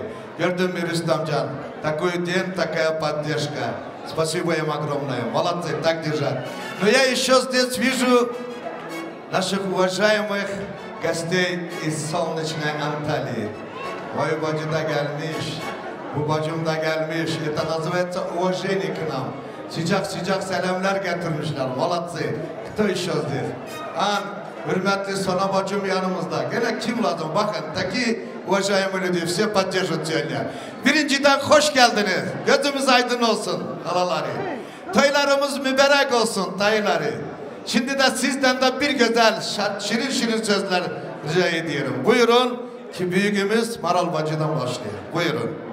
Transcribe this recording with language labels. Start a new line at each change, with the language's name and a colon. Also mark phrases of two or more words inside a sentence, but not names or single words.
Turkish: Gördün mü Rüstemcan?
Russian: Такой день, такая поддержка. Спасибо им огромное. Молодцы, так держать. Но я еще здесь вижу наших уважаемых gostей из солнечной Анталии. Ой,
Turkish: бacı da gelmiş, bu bacım da gelmiş.
Russian: Это называется уважение к нам.
Turkish: Sıcak selamlar getirmişler.
Russian: Молодцы. Кто еще здесь?
Turkish: Hürmetli Sona bacım yanımızda. Gene kim lazım? Bakın,
Russian: taki уважаемые люди, все поддержат сегодня.
Turkish: Birinciden hoş geldiniz. Gözümüz aydın olsun halaları. Toylarımız mübarek olsun dayıları. Şimdi de sizden de bir güzel, şirin sözler rica ediyorum. Buyurun ki büyüğümüz Maral bacıdan başlıyor. Buyurun.